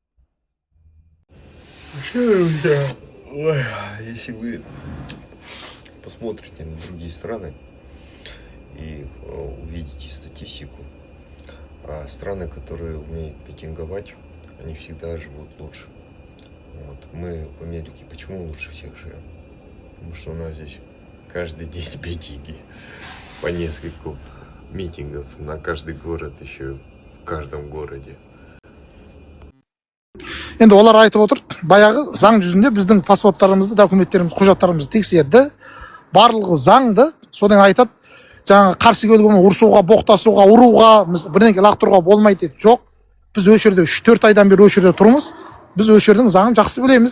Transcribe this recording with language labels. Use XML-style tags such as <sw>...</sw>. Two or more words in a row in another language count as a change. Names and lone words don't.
<ru>Если вы посмотрите на другие страны и увидите статистику, страны, которые умеют митинговать, они всегда живут лучше. Вот. Мы в Америке почему лучше всех живем? Потому что у нас здесь каждый день митинги, по нескольку митингов на каждый город, еще в каждом городе.</ru> <kk>Енді олар айтып отыр, баяғы заң жүзінде біздің паспорттарымызды, документтерімізді, құжаттарымызды тексерді. Барлығы заңды, содан айтады, жаңағы қарсы келуге, ұрсуға, боқтасуға, ұруға, бірдеңке лақтыруға болмайды деді. Жоқ, біз осы жерде 3-4 айдан бері осы жерде тұрмыз. Біз осы жердің заңын жақсы білеміз.</kk>